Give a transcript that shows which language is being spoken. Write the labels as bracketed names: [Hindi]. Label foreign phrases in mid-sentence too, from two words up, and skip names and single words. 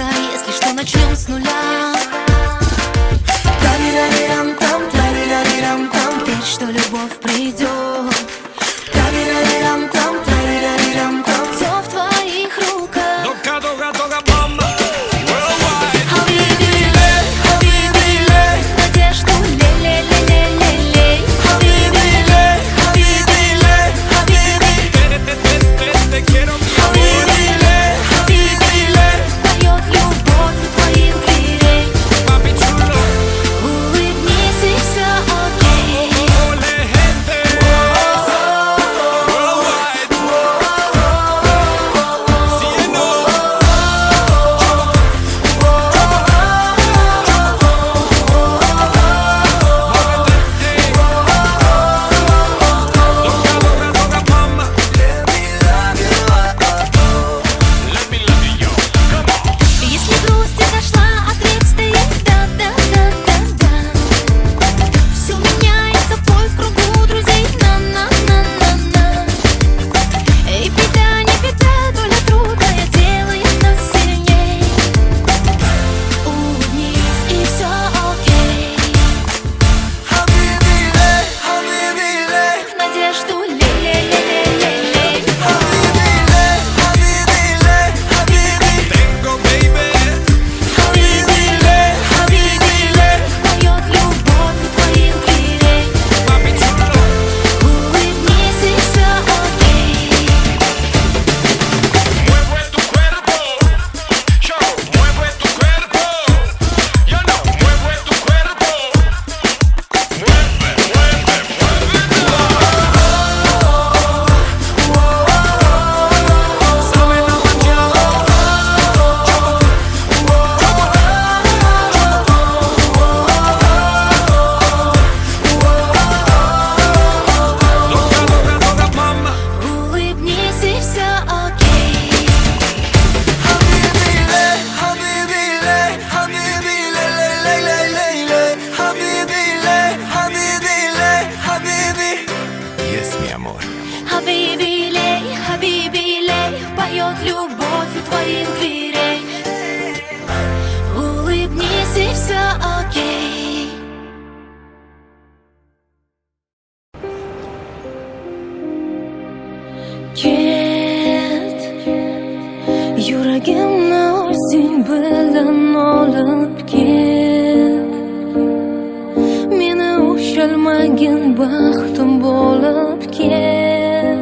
[Russian] Если что, начнем с нуля. Тарирарирам-там, тарирарирам-там, верь, что любовь придет. Тарирарирам-там, тарирарирам-там, все в твоих руках. Дога, мама. [English] Worldwide. [Arabic] Habibi ley, Habibi ley. [Russian] Надежду лей-лей-лей-лей-лей. [Arabic] Habibi ley, Habibi ley, Habibi. [Spanish] Te quiero, mi amor. [Arabic] Habibi ley, Habibi ley. [Russian] Поет любовь у твоих дверей. [Spanish] Papi chulo. [Russian] Улыбнись и все окей. [Spanish] Ole, gente. Worldwide. Cielo. Dога, mama. [English] Let me love you. Let me love you, yo. Come on. [Russian] Если грусть изошла, ответ стоит да-да-да-да-да. Все меняется, бой в кругу друзей. На-на-на-на-на. И беда, не беда, доля трудная делает нас сильней. Улыбнись и все окей. [Arabic] Habibi, Habibi, [Russian] Надежду лей-лей-лей-лей-лей. [Arabic] Habibi, Habibi, [Spanish] Tengo, baby. [Arabic] Habibi ley, Habibi ley. [Russian] Поет любовь у твоих дверей. [Spanish] Papi chulo. [Russian] Улыбнись и все окей. [Spanish] Mueve tu cuerpo. Yo, mueve tu cuerpo. Yo no, mueve tu cuerpo. Mueve. Sabe la mañana. Dога, mama. [Russian] Улыбнись и все окей. [Arabic] Habibi, Habibi, Habibi, Habibi, Habibi. [Spanish] Yes, mi amor. [Arabic] Habibi ley, Habibi ley. [Russian] Поет любовь у твоих дверей. Улыбнись и все окей. [Uzbek] Ket, yuragimni o'zing bilan olib ket. Meni ushalmagin baxtim bo'lib ket.